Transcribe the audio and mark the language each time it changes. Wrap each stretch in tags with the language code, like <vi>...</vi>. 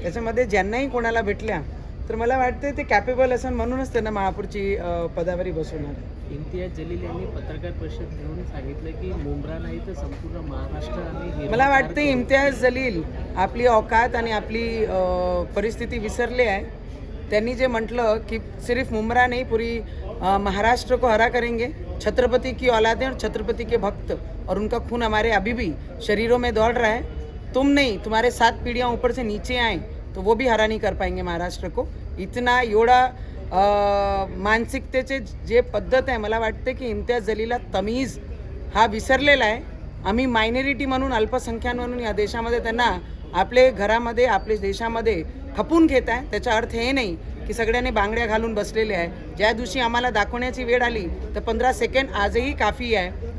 <mr>त्याच्यामध्ये ज्यांनाही कोणाला भेटल्या तर मला वाटते ते कॅपेबल असेल म्हणूनच त्यांना महापौरची पदावरी बसवणार आहे. इम्तियाज जलील यांनी पत्रकार परिषद घेऊन सांगितलं की मुंब्रा नाही तर संपूर्ण महाराष्ट्र आणि मला वाटते इम्तियाज जलील आपली औकात आणि आपली परिस्थिती विसरले आहे. त्यांनी जे म्हटलं की</mr> <hi>सिर्फ मुंब्रा नहीं पूरी महाराष्ट्र को हरा करेंगे, छत्रपति की औलादें और छत्रपति के भक्त और उनका खून हमारे अभी भी शरीरों में दौड़ रहा है. तुम नहीं, तुम्हारे 7 पीढ़ियाँ ऊपर से नीचे आए तो वो भी हरा नहीं कर पाएंगे महाराष्ट्र को.</hi> <mr>इतना एवढा मानसिकतेचे जे पद्धत आहे, मला वाटते की इम्तियाज जलीलला तमीज हा विसरलेला आहे. आम्ही मायनॉरिटी म्हणून, अल्पसंख्याक म्हणून या देशामध्ये त्यांना आपले घरामध्ये, आपल्या देशामध्ये खपून घेत आहे. त्याचा अर्थ हे नाही की सगळ्यांनी बांगड्या घालून बसलेले आहे. ज्या दिवशी आम्हाला दाखवण्याची वेळ आली तर 15 सेकंड आजही काफी आहे.</mr>